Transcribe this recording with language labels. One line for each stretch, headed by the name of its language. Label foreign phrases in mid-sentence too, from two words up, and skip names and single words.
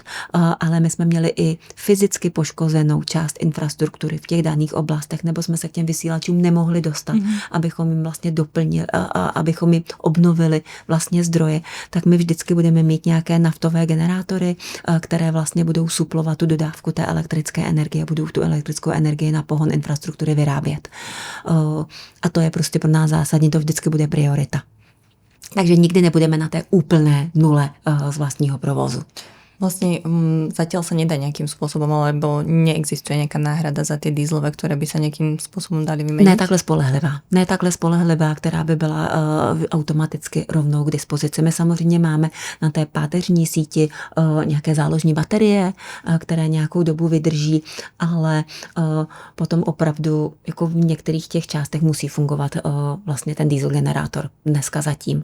Czech: ale my jsme měli i fyzicky poškozenou část infrastruktury v těch daných oblastech, nebo jsme se k těm vysílačům nemohli dostat, abychom jim vlastně doplnili, abychom jim obnovili vlastně zdroje, tak my vždycky budeme mít nějaké naftové generátory, které vlastně budou suplovat tu dodávku té elektrické energie, budou tu elektrickou energii na pohon infrastruktury vyrábět. A to je prostě pro nás zásadní, to vždycky bude priorita. Takže nikdy nebudeme na té úplné nule z vlastního provozu.
Slovak: Vlastne zatiaľ sa nedá nejakým spôsobom, alebo neexistuje nejaká náhrada za tie dieselové, ktoré by sa nejakým spôsobom dali vymeniť?
Czech: Ne takhle spolehlivá, která by byla automaticky rovnou k dispozici. My samozřejmě máme na té páteřní síti nějaké záložní baterie, které nějakou dobu vydrží, ale potom opravdu jako v některých těch částech musí fungovat vlastně ten diesel generátor dneska zatím.